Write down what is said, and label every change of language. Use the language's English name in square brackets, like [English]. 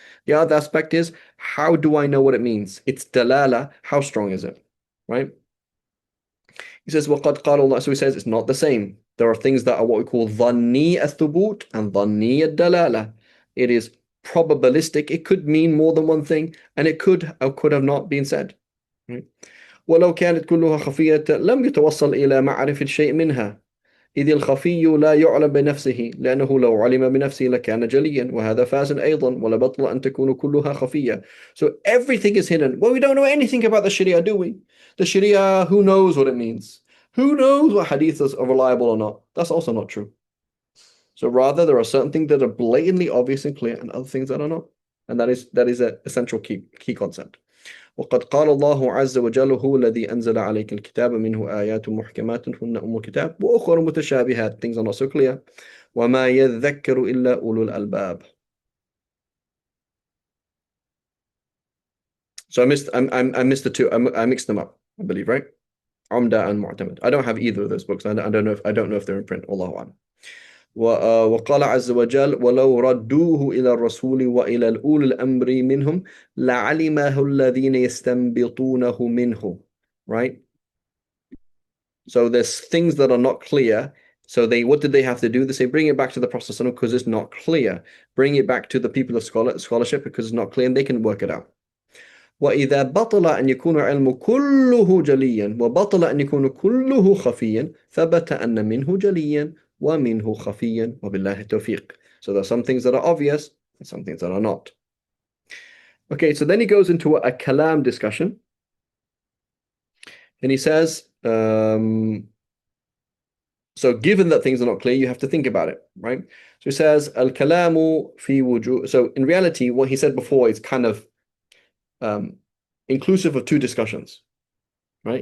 [English] The other aspect is, how do I know what it means? It's dalala. How strong is it? Right? He says, [Arabic] وَقَدْ قَالَ [English] Allah. So he says it's not the same. There are things that are what we call dhanni al-thubut and dhanni al-dalala. It is probabilistic. It could mean more than one thing, and it could or could have not been said. Right? [Arabic] وَلَوْ كَانَتْ كُلُّهَا خَفِيَّةً لَمْ يُتَوَصَّلْ إِلَى مَعْرِفَةِ شَيْءٍ مِنْهَا. إذ الخفي لا يعلم بنفسه لأنه لو علم بنفسه لكان جليا وهذا فاسد أيضا ولبطل أن تكون كلها خفية. [English] So everything is hidden. Well, we don't know anything about the Sharia, do we? The Sharia, who knows what it means? Who knows what hadiths are reliable or not? That's also not true. So rather, there are certain things that are blatantly obvious and clear, and other things that are not. And that is an essential key concept. [Arabic] وقد قال الله عز وجل هو الذي أنزل عليك الكتاب منه آيات محكمات هن أم الكتاب وأخر متشابهات, [English] things are not so clear. [Arabic] وما يذكر إلا أولو الألباب. [English] So I missed the two. I mixed them up, I believe, right? Umda and Mu'tamid. I don't have either of those books. I don't know if they're in print. Allahu a'lam. [Arabic] وقال عز وجل ولو ردوه إلى الرسول وإلى الأولي الأمر منهم لعلمه الذين يستنبطونه منه. [English] Right? So there's things that are not clear. So what did they have to do? They say bring it back to the Prophet because it's not clear. Bring it back to the people of scholarship because it's not clear and they can work it out. [Arabic] وإذا بطل أن يكون علم كله جليا وبطل أن يكون كله خفيا ثبت أن منه جليا ومنه خفيا وبالله التوفيق. [English] So there are some things that are obvious and some things that are not. Okay, so then he goes into a kalam discussion. And he says, so given that things are not clear, you have to think about it, right? So he says, al-kalamu fi wujuh. So in reality, what he said before is kind of inclusive of two discussions, right?